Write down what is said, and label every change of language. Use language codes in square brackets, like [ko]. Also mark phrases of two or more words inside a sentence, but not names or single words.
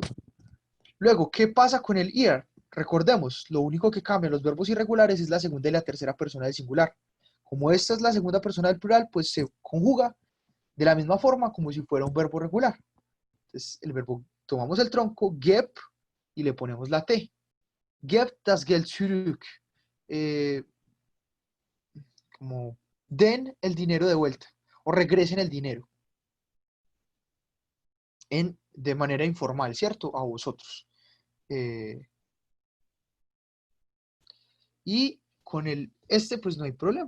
[es] Luego, ¿qué pasa con el ir? Recordemos, lo único que cambia en los verbos irregulares es la segunda y la tercera persona del singular. Como esta es la segunda persona del plural, pues se conjuga de la misma forma como si fuera un verbo regular. Entonces, el verbo, tomamos el tronco, geb, y le ponemos la T. [de] Geb das Geld zurück. [es] Como den el dinero de vuelta o regresen el dinero de manera informal, ¿cierto? A vosotros. Eh, y con pues no hay problema.